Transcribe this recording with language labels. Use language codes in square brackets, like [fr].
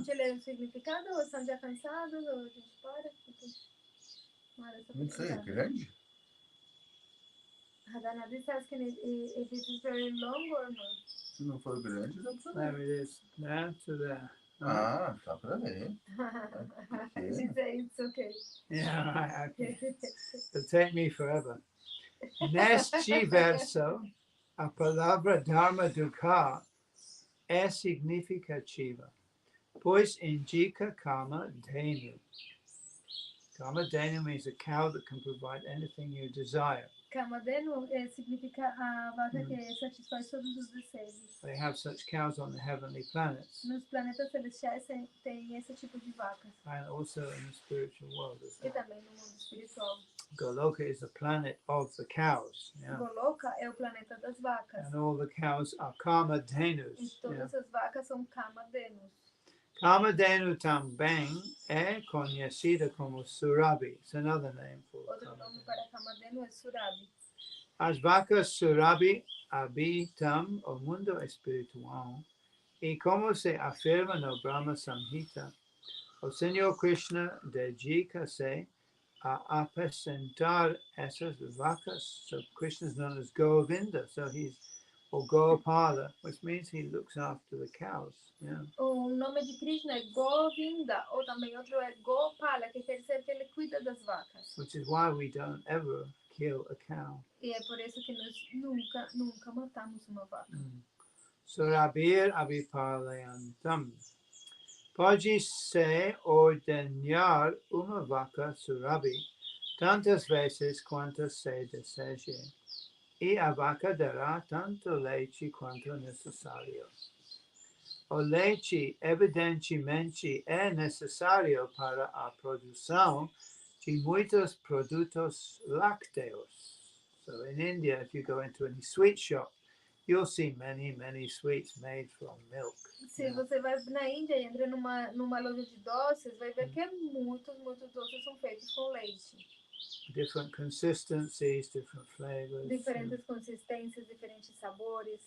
[pt] gente lê o significado ou estão já cansados ou a gente para? Não sei, é grande? [en] Radhanath is asking if it is very long or not. [pt] Se não for grande, dá pra [en] There [pt] ver. [en] it is. There to there. [pt] Ah, dá pra ver. [en] She said it's okay. Yeah, right, okay. It'll take me forever. [pt] Neste verso, a palavra Dharma Dukkha é significativa, pois indica Kama Dhenu. [en] Kama Dhenu means a cow that can provide anything you desire. [pt] Kamadenu significa a vaca que satisfaz todos os desejos. [en] They have such cows on the heavenly planets [pt] Nos planetas celestiais tem esse tipo de vacas. [en] and also in the spiritual world as [pt] E [en] well. [pt] também no mundo espiritual. [en] Goloka is the planet of the cows. Yeah. [pt] Goloka é o planeta das vacas. [en] And all the cows are Kama [pt] E [en] Dhenus. Yeah. [pt] todas as vacas são Kamadenus. Kamadhenu também é conhecida como Surabi. [en] It's another name for [pt] Outro nome para Kamadenu é Surabi. As vacas Surabi habitam o mundo espiritual e como se afirma no Brahma Samhita, o Senhor Krishna dedica-se a apacentar essas vacas. [en] So Krishna is known as Govinda. So he's or Gopala, which means he looks after the cows. Yeah. [pt] O nome de Krishna é Govinda, ou também outro é Gopala, que quer dizer que ele cuida das vacas. [en] Which is why we don't ever kill a cow. [pt] E é por isso que nós nunca matamos uma vaca. [sa] Surabir Abhipalayantam. [pt] Pode se ordenar uma vaca surabi tantas vezes quanto se deseje, e a vaca dará tanto leite quanto necessário. O leite evidentemente é necessário para a produção de muitos produtos lácteos. [en] So in India, if you go into any sweet shop, you'll see many sweets made from milk. [pt] Se você vai na Índia e entra numa loja de doces, vai ver que muitos doces são feitos com leite. [en] Different consistencies, different flavors. [pt] Diferentes consistências, diferentes sabores.